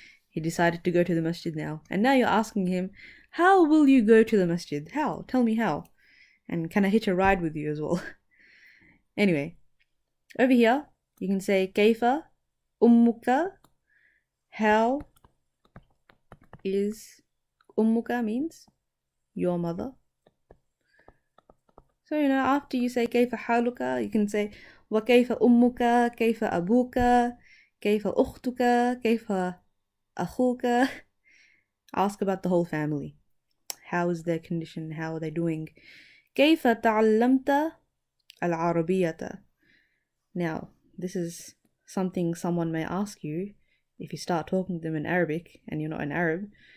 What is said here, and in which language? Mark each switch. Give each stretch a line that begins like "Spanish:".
English: He decided to go to the masjid now. And now you're asking him, how will you go to the masjid? How? Tell me how. And can I hitch a ride with you as well? Anyway, over here you can say
Arabic: كيف أمك.
English: How is أمك means your mother. So you know, after you say
Arabic: كيف حالك,
English: you can say
Arabic: وكيف أمك, كيف أبوك, كيف أختك, كيف أخوك.
English: Ask about the whole family. How is their condition? How are they doing?
Arabic: كيف تعلمت العربية.
English: Now, this is something someone may ask you if you start talking to them in Arabic and you're not an Arab.